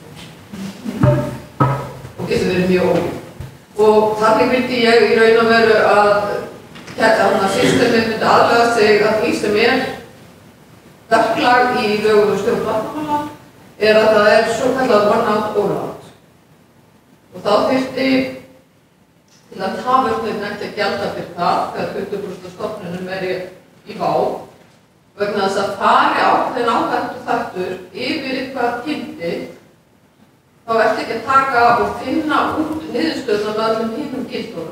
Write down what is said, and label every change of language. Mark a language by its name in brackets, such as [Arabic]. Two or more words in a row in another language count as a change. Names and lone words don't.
[Icelandic] Og getur verið mjög ólík. Og þannig vildi ég í raun og veru að systemið myndi aðlaga sig að því sem verklag í lögum stjórn vatnamála að það svo kallað [English] one out, all out. [Icelandic] Og þá þyrfti til að tafurnir ekki að gjalda fyrir það þegar 20% af stofnunum í vá vegna þess að fari ákveðin áhættu þáttur yfir eitthvað gildi þá ertu ekki að taka og finna út niðurstöðuna með öllum hinnum gildunum.